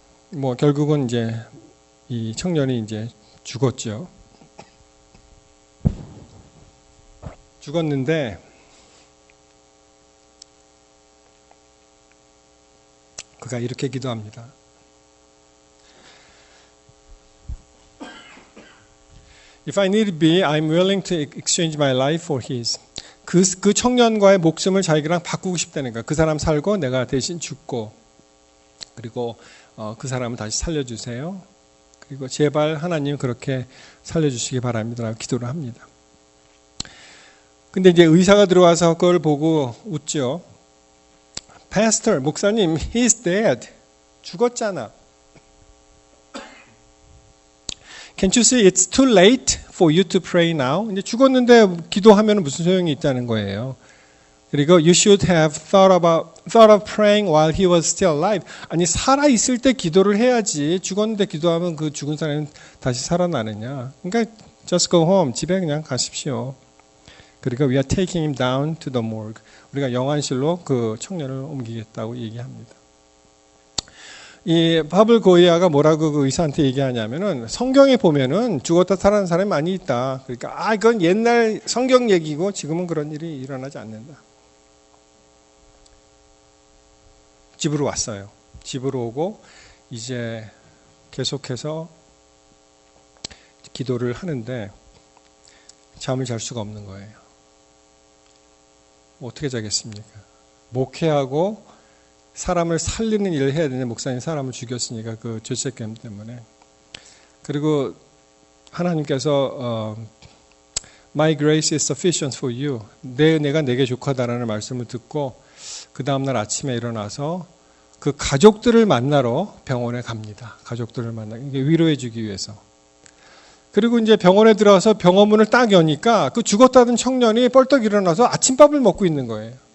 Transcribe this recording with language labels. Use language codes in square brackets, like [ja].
[ko] 뭐 결국은 이제 이 청년이 이제 죽었죠. 죽었는데 그가 이렇게 기도합니다. [en] If I need be, I'm willing to exchange my life for his. [ko] 그 청년과의 목숨을 자기랑 바꾸고 싶다는 거야. 그 사람 살고 내가 대신 죽고, 그리고 그 사람을 다시 살려주세요. 그리고 제발 하나님 그렇게 살려주시기 바랍니다. 기도를 합니다. 근데 이제 의사가 들어와서 그걸 보고 웃죠. [en] Pastor, [ko] 목사님, [en] he's dead. [ko] 죽었잖아. [en] Can't you see it's too late for you to pray now? [ko] 이제 죽었는데 기도하면 무슨 소용이 있다는 거예요. 그리고 [en] you should have thought of praying while he was still alive. [ko] 아니 살아 있을 때 기도를 해야지. 죽었는데 기도하면 그 죽은 사람이 다시 살아나느냐. 그러니까 [en] just go home. [ko] 집에 그냥 가십시오. 그리고 [en] we are taking him down to the morgue. [ko] 우리가 영안실로 그 청년을 옮기겠다고 얘기합니다. 이 파블 고이아가 뭐라고 그 의사한테 얘기하냐면은 성경에 보면은 죽었다 살아난 사람이 많이 있다. 그러니까 이건 옛날 성경 얘기고 지금은 그런 일이 일어나지 않는다. 집으로 왔어요. 집으로 오고 이제 계속해서 기도를 하는데 잠을 잘 수가 없는 거예요. 어떻게 자겠습니까? 목회하고 사람을 살리는 일을 해야 되는데 목사님 사람을 죽였으니까 그 죄책감 때문에. 그리고 하나님께서 [en] My grace is sufficient for you. [ko] 내 은혜가 내게 족하다라는 말씀을 듣고 그 다음날 아침에 일어나서 그 가족들을 만나러 병원에 갑니다. 가족들을 위로해 주기 위해서. 그리고 이제 병원에 들어가서 병원문을 딱 여니까 그 죽었다던 청년이 뻘떡 일어나서 아침밥을 먹고 있는 거예요.